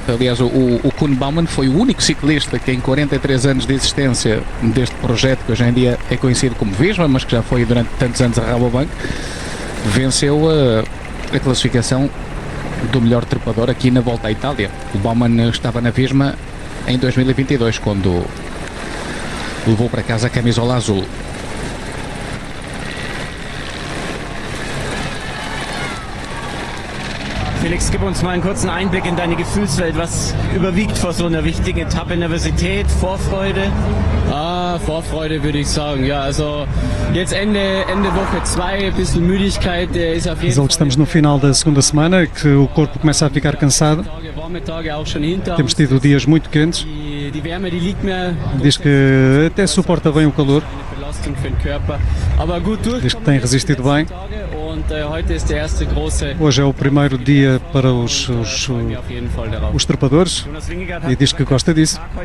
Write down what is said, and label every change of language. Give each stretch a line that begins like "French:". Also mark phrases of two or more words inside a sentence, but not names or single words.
Portuguese: Aliás, o Koen Bouwman foi o único ciclista que em 43 anos de existência deste projeto, que hoje em dia é conhecido como Visma, mas que já foi durante tantos anos a Rabobank, venceu a classificação do melhor trepador aqui na Volta à Itália. O Bouwman estava na Visma em 2022, quando levou para casa a camisola azul.
German: Felix, gib uns mal einen kurzen Einblick in deine Gefühlswelt. Was überwiegt vor so einer wichtigen Etappe? Nervosität, Vorfreude? Vorfreude würde ich sagen. Ja, also jetzt Ende Woche 2, ein bisschen Müdigkeit ist auf jeden Fall.
Portuguese: Estamos no final da segunda semana, que o corpo começa a ficar cansado. Temos tido dias muito quentes. Diz que até suporta bem o calor. Diz que tem resistido bem. Hoje é o primeiro dia para os trepadores e diz que gosta disso.